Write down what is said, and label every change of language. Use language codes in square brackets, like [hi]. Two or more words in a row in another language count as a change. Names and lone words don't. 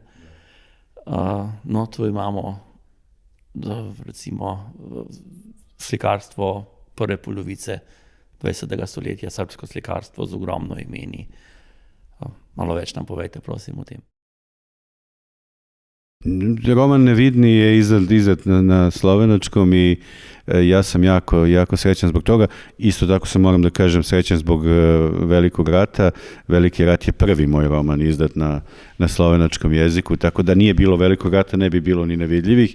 [sl] No, tu imamo recimo slikarstvo prve polovice 20. stoletja, srbsko slikarstvo z ogromno imeni. Malo več nam povejte, prosim, o tem. [sr] Roman Nevidni je izdat na slovenačkom i ja sam jako srećan zbog toga. Isto tako se moram da kažem srećan zbog Velikog rata. Veliki rat je prvi moj roman izdat na slovenačkom jeziku, tako da nije bilo Velikog rata, ne bi bilo ni Nevidljivih.